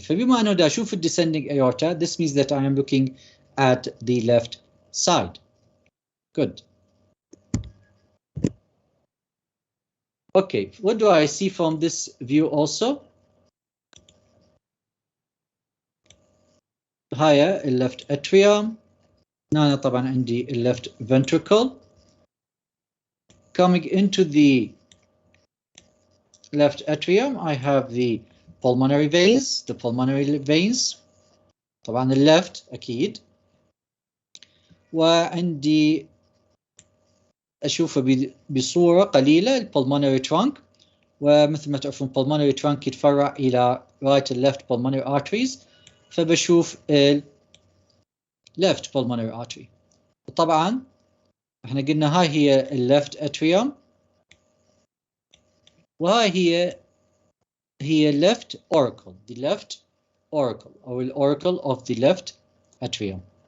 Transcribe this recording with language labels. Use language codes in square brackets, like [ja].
[ar] فبما أنه دا أشوف [en] descending aorta, this means that I am looking at the left side. Good. Okay, what do I see from this view also? [ar] هاي [en] left atrium. [ar] هنا طبعا عندي left ventricle. [en] Coming into the left atrium, I have the pulmonary veins. The pulmonary veins. [ar] طبعا left أكيد. وعندي أشوفه بصورة قليلة pulmonary trunk. ومثل ما تعرفون [en] pulmonary trunk [ar] يتفرع إلى [en] right and left pulmonary arteries. [ar] فبشوف [en] left pulmonary artery. [ar] طبعا احنا قلنا هاي هي [en] left atrium [ar] وهاي هي [en] left auricle, the left auricle or the auricle of the left atrium.